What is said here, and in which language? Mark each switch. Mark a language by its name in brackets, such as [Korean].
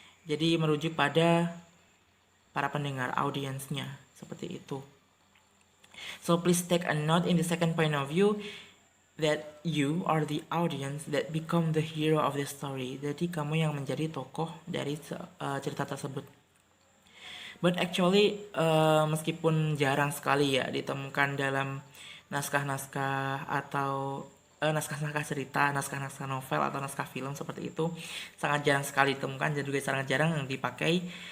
[Indonesian] Jadi merujuk pada para pendengar, audiensnya, seperti itu. [English] So please take a note in the second point of view that you are the audience that become the hero of the story. [Indonesian] Jadi kamu yang menjadi tokoh dari cerita tersebut. [English] But actually [Indonesian] meskipun jarang sekali ya ditemukan dalam naskah-naskah atau naskah-naskah cerita, naskah-naskah novel atau naskah film seperti itu, sangat jarang sekali ditemukan dan juga sangat jarang yang dipakai.